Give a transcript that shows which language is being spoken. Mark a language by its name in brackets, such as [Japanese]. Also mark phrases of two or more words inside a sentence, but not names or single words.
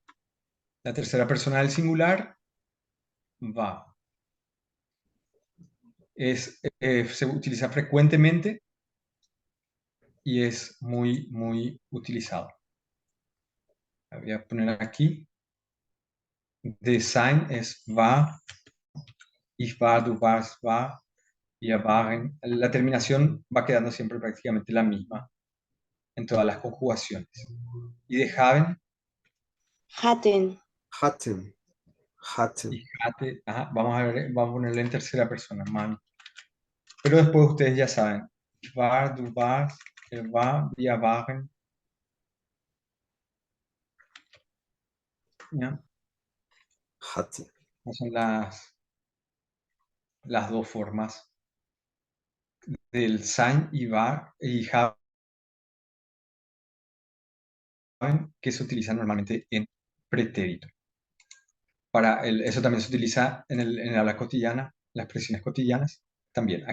[Spanish] La tercera persona del singular, va. Se utiliza frecuentemente y es muy, muy utilizado. La voy a poner aquí. De sein es va, [German] ich war, du warst, war, wir waren. [Spanish] La terminación va quedando siempre prácticamente la misma en todas las conjugaciones. Y de haben, Hatten. [German] hatten, hatten. [Spanish] y hatte, vamos a ponerle en tercera persona, man. Pero después ustedes ya saben, [German] ich war, du warst, er war, wir waren. [Spanish] ¿Ya? Hatten. Esas son las dos formas del sein y war y haben que se utilizan normalmente en pretérito. Eso también se utiliza en el habla cotidiana, las expresiones cotidianas también.